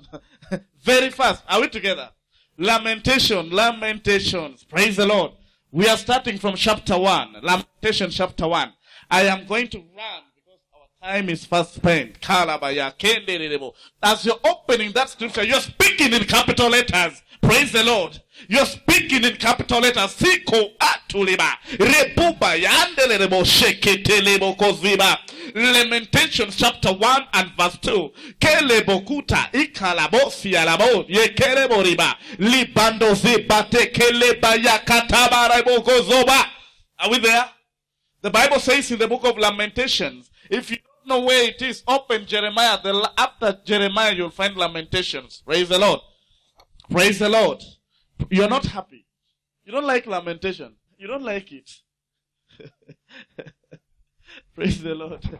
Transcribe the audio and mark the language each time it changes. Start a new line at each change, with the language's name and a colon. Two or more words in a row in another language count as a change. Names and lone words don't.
English: Very fast. Are we together? Lamentations. Praise the Lord. We are starting from chapter 1. Lamentation chapter 1. I am going to run because our time is fast spent. As you're opening that scripture, you're speaking in capital letters. Praise the Lord. You're speaking in capital letters. Siko atuliba. Rebuba yandelebo sheketelebo koziba. Lamentations chapter 1 and verse 2. Kelebokuta ikalabo sialabo yekelebo riba. Libando zibate keleba yakataba rebo kozoba. Are we there? The Bible says in the book of Lamentations, if you don't know where it is, open Jeremiah. After Jeremiah, you'll find Lamentations. Praise the Lord. Praise the Lord. You're not happy. You don't like lamentation. You don't like it. Praise the Lord.